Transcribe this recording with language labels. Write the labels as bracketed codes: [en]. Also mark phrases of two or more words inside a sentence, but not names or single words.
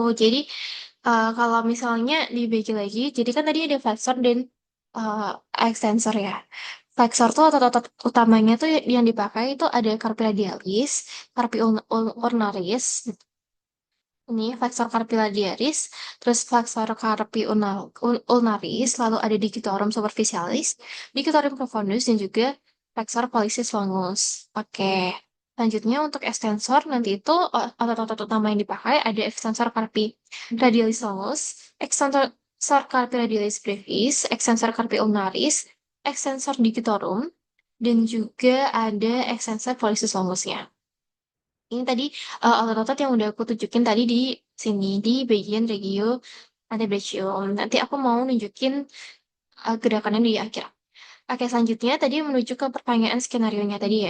[id] Jadi, kalau misalnya dibagi lagi, jadi kan tadi ada flexor dan uh, extensor ya. Flexor tuh otot-otot utamanya tuh yang dipakai itu ada carpi radialis, carpi ulnaris, ini flexor carpi radialis, terus flexor carpi ulnaris, lalu ada digitorum superficialis, digitorum profundus, dan juga flexor pollicis longus. Oke. Selanjutnya untuk extensor, nanti itu otot-otot utama yang dipakai ada extensor carpi radialis longus, extensor carpi radialis brevis, extensor carpi ulnaris, extensor digitorum, dan juga ada extensor pollicis longusnya. Ini tadi otot-otot yang udah aku tunjukin tadi di sini di bagian regio antebrachium. Nanti aku mau nunjukin gerakannya di akhir. Oke, selanjutnya tadi menuju ke pertanyaan skenario-nya tadi ya.